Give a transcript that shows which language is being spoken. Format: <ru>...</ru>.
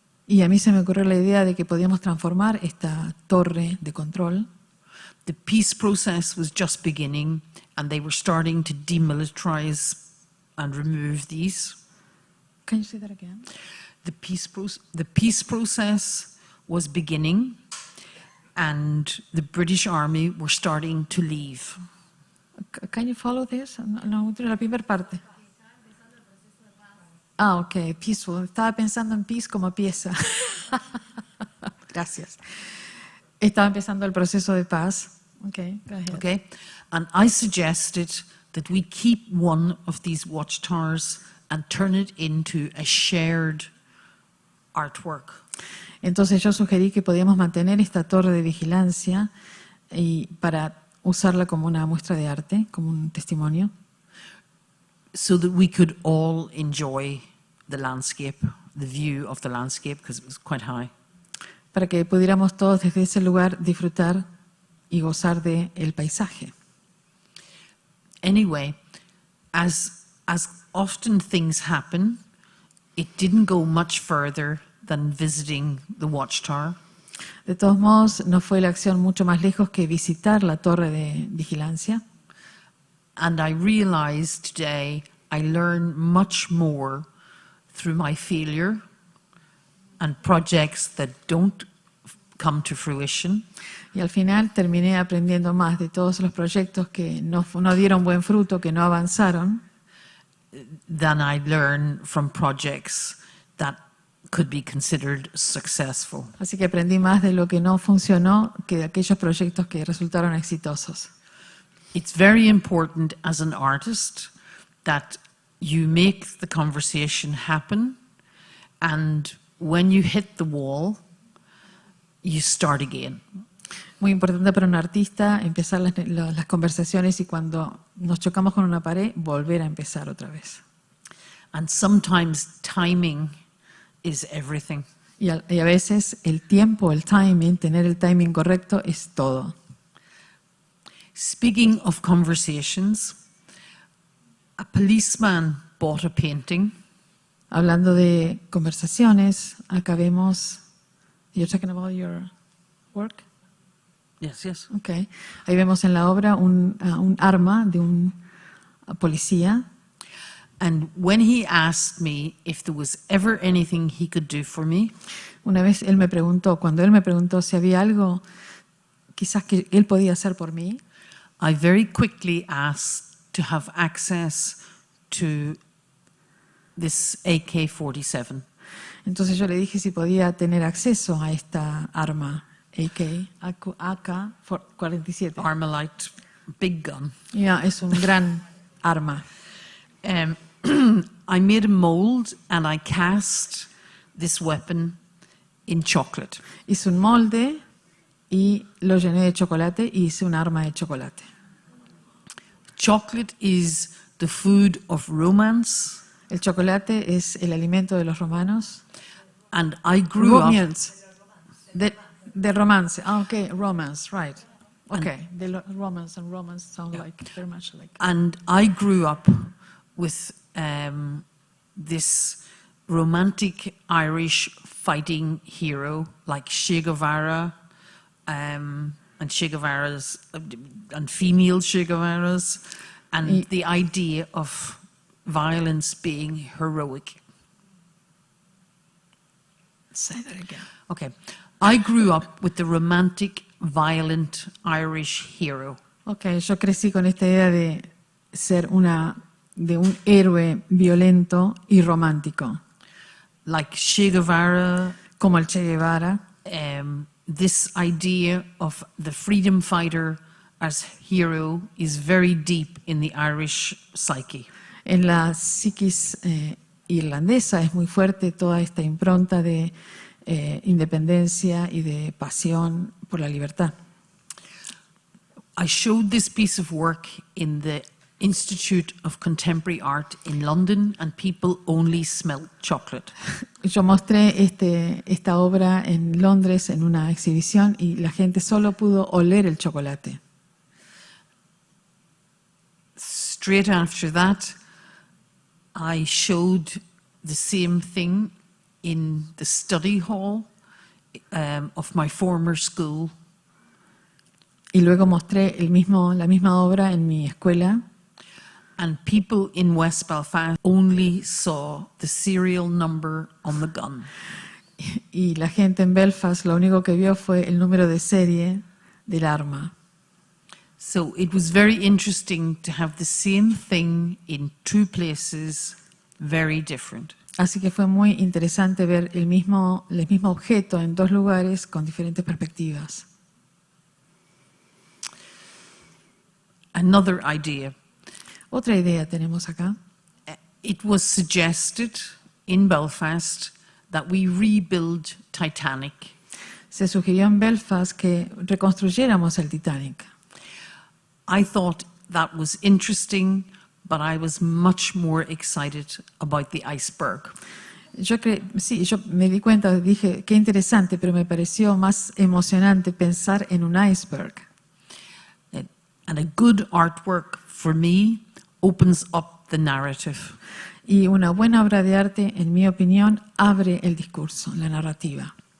<es>Y a mí se me ocurrió la idea de que podíamos transformar esta torre de control.</es> <en>The peace process was just beginning, and they were starting to demilitarize and remove these. Can you say that again? The peace process was beginning, and the British Army were starting to leave. Can you follow this?</en> <es>No, la primera parte.</es> <en>Ok, peaceful.</en> <es>Estaba pensando en peace como pieza. Gracias. Estaba empezando el proceso de paz.</es> <en>Okay, go ahead. Okay? And I suggested that we keep one of these watchtowers and turn it into a shared artwork.</en> <es>Entonces yo sugerí que podíamos mantener esta torre de vigilancia y para usarla como una muestra de arte, como un testimonio,</es> <en>So that we could all enjoy the landscape, the view of the landscape, because it was quite high.</en> <es>para que pudiéramos todos desde ese lugar disfrutar y gozar del paisaje.</es> <en>Anyway, as often things happen, it didn't go much further than visiting the watchtower.</en> <es>De todos modos, no fue la acción mucho más lejos que visitar la torre de vigilancia.</es> <en>And I realized today I learn much more through my failure and projects that don't come to fruition</en> <es>Y al final terminé aprendiendo más de todos los proyectos que no dieron buen fruto, que no avanzaron,</es> <en>than I learn from projects that could be considered successful.</en> <es>así que aprendí más de lo que no funcionó que de aquellos proyectos que resultaron exitosos.</es> <en>It's very important as an artist that you make the conversation happen, and when you hit the wall, you start again.</en> <es>Muy importante para un artista empezar las conversaciones y cuando nos chocamos con una pared, volver a empezar otra vez.</es> <en>And sometimes timing is everything.</en> <es>Y a veces el tiempo, el timing, tener el timing correcto es todo.</es> <en>Speaking of conversations, a policeman bought a painting.</en> <es>Hablando de conversaciones, acá vemos.</es> <en>You're talking about your work? Yes, yes. Okay.</en> <es>Ahí vemos en la obra un arma de un policía.</es> <en>And when he asked me if there was ever anything he could do for me,</en> <es>Una vez cuando él me preguntó si había algo quizás que él podía hacer por mí,</es> <en>I very quickly asked to have access to this AK-47.</en> <es>entonces yo le dije si podía tener acceso a esta arma AK-47.</es> <en>Armalite, big gun.</en> <es>Ya, es un gran arma.</es> <en>I made a mold and I cast this weapon in chocolate.</en> <es>Hice un molde y lo llené de chocolate y hice un arma de chocolate.</es> <en>Chocolate is the food of romance,</en> <es>El chocolate es el alimento de los romanos.</es> <en>and I grew up. Romance.</en> <es>De romance.</es> <en>Ah, okay, romance, right. Okay, romance and romance sound like very much like. And I grew up with this romantic Irish fighting hero like Che Guevara, and Che Guevara's and female Che Guevaras, and the idea of violence being heroic. Say that again. Okay, I grew up with the romantic, violent Irish hero.</en> <es>Okay, yo crecí con esta idea de ser de un héroe violento y romántico,</es> <en>Like Che Guevara,</en> <es>como el Che Guevara.</es> <en>this idea of the freedom fighter as hero is very deep in the Irish psyche.</en> <es>En la psiquis irlandesa es muy fuerte toda esta impronta de independencia y de pasión por la libertad.</es> <en>I showed this piece of work in the Institute of Contemporary Art in London, and people only smelled chocolate.</en> <es>Yo mostré esta obra en Londres en una exhibición y la gente solo pudo oler el chocolate.</es> <en>Straight after that, I showed the same thing in the study hall of my former school.</en> <es>Y luego mostré la misma obra en mi escuela.</es> <en>And people in West Belfast only saw the serial number on the gun.</en> <es>Y la gente en Belfast lo único que vio fue el número de serie del arma.</es> <en>So it was very interesting to have the same thing in two places, very different.</en> <es>Así que fue muy interesante ver el mismo objeto en dos lugares con diferentes perspectivas.</es> <en>Another idea.</en> <es>Otra idea tenemos acá.</es> <en>It was suggested in Belfast that we rebuild Titanic.</en> <es>Se sugirió en Belfast que reconstruyéramos el Titanic.</es> <en>I thought that was interesting, but I was much more excited about the iceberg.</en> <es>Sí, yo me di cuenta, dije, qué interesante, pero me pareció más emocionante pensar en un iceberg.</es> <en>And a good artwork, for me, opens up the narrative.</en> <es>Y una buena obra de arte, en mi opinión, abre el discurso, la narrativa.</es>